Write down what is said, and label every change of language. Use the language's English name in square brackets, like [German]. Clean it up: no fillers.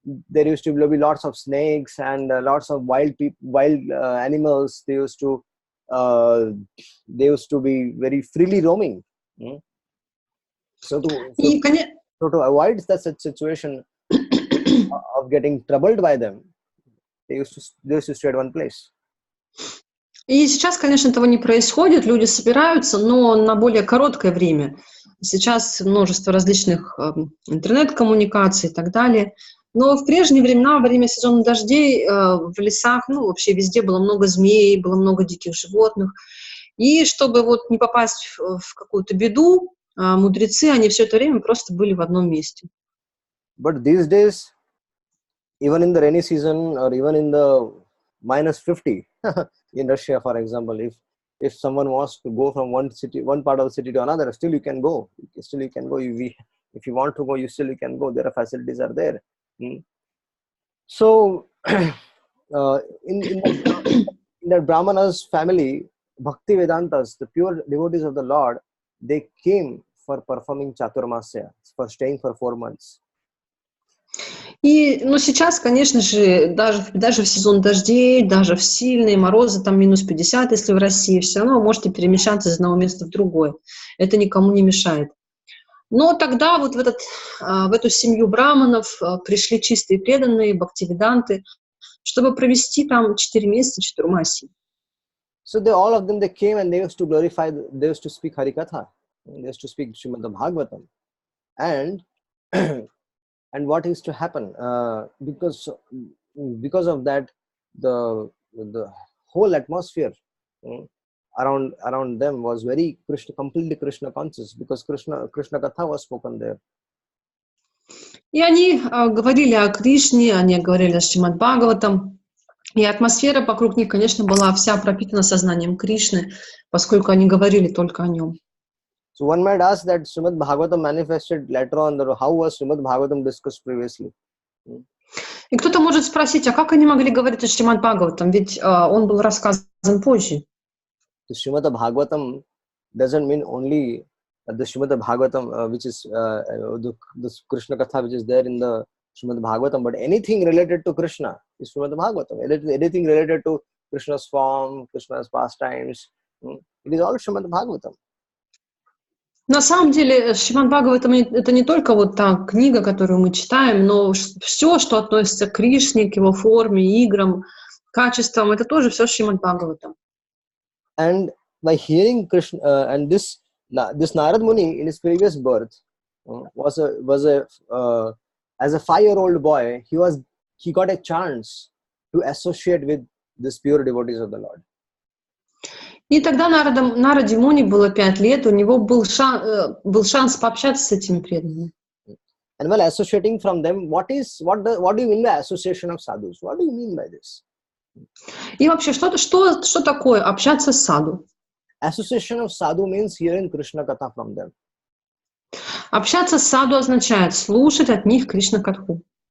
[English] There used to be lots of snakes and lots of wild animals. They used to they used to be very freely roaming. So to avoid that situation of getting troubled by them, they used to stay at one place. [Russian] И сейчас, конечно, этого не происходит, люди собираются, но на более короткое время. Сейчас множество различных интернет-коммуникаций и так далее. Но в прежние времена, во время сезона дождей, в лесах, ну, вообще везде было много змей, было много диких животных. И чтобы вот не попасть в какую-то беду, мудрецы, они все это время просто были в одном месте. [English] But these days, even in the rainy season or even in the -50 in Russia, for example, if someone wants to go from one part of the city to another, still you can go. Still you can go. If you want to go, you can go. There are facilities are there. So in the Brahmanas family, Bhakti Vedantas, the pure devotees of the Lord, they came for performing Chaturmasya, for staying for 4 months. [Russian] Но сейчас, конечно же, даже в сезон дождей, даже в сильные морозы, там -50, если в России, все равно вы можете перемещаться из одного места в другое. Это никому не мешает. Но тогда вот в эту семью браманов пришли чистые преданные, бхактивиданты, чтобы провести там 4 месяца Чатурмасии. [English] So all of them, they came and they used to glorify, they used to speak Harikatha, they used to speak Srimad Bhagavatam. And what used to happen? Because of that, the whole atmosphere around them was very completely Krishna conscious, because Krishna Katha was spoken there. [Russian] И они говорили о Кришне, они говорили о Шримад Бхагаватам. И атмосфера вокруг них, конечно, была вся пропитана сознанием Кришны, поскольку они говорили только о нем. [English] So one might ask that Srimad Bhagavatam manifested later on. How was Srimad Bhagavatam discussed previously? [Russian] И кто-то может спросить, а как они могли говорить о Шримад Бхагаватам? Ведь он был рассказан позже. [English] The Srimad Bhagavatam doesn't mean only the Srimad Bhagavatam, which is the Krishna Katha, which is there in the Srimad Bhagavatam, but anything related to Krishna is Srimad Bhagavatam. Anything related to Krishna's form, Krishna's pastimes, it is all Srimad Bhagavatam. [Russian] На самом деле, Шримад Бхагаватам — это не только вот та книга, которую мы читаем, но все, что относится к Кришне, к его форме, играм, качествам, это тоже все Шримад Бхагаватам. [English] And by hearing Krishna, and this Narada Muni in his previous birth was as a 5-year-old boy, he got a chance to associate with these pure devotees of the Lord. [Russian] И тогда Нараде Муни было 5 лет, у него был шанс пообщаться с этими преданными. [English] And while associating from them, what do you mean by association of sadhus? What do you mean by this? [Russian] И вообще, что такое общаться с саду? [English] Association of sadhu means hearing Krishna Katha from them. [Russian] Общаться с саду означает слушать от них Кришна Катху.